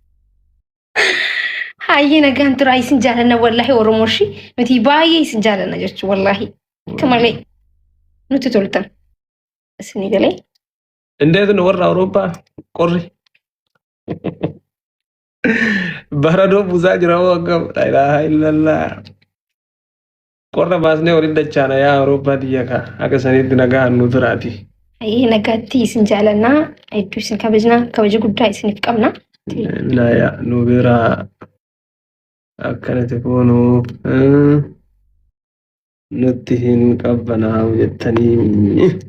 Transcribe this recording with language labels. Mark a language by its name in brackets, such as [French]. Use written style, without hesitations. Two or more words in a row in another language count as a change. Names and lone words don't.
[Oromo] Hayi nagaan tura isin jaalanna wallaahi Oromooshi. Nuti baay'ee isin jaalanna jechuun wallaahi. Akka malee nuti toltan. Isinii galee. Indeet nu warra Awurooppaa qorri. Baradoo buusaa jira moo akkam [Arabic] لا إله إلا الله. [Oromo] Qorra baasnee waliin dachaana yaa Awurooppaa biyya ka akka saniitti nagaan nu turaati. Hayi nagaatti isin jaalannaa hedduu isin kabajnaa kabaja guddaa isiniif qabna. Naya nu biraa akkanatti kuunu nutti hin qabbanaa jettanii.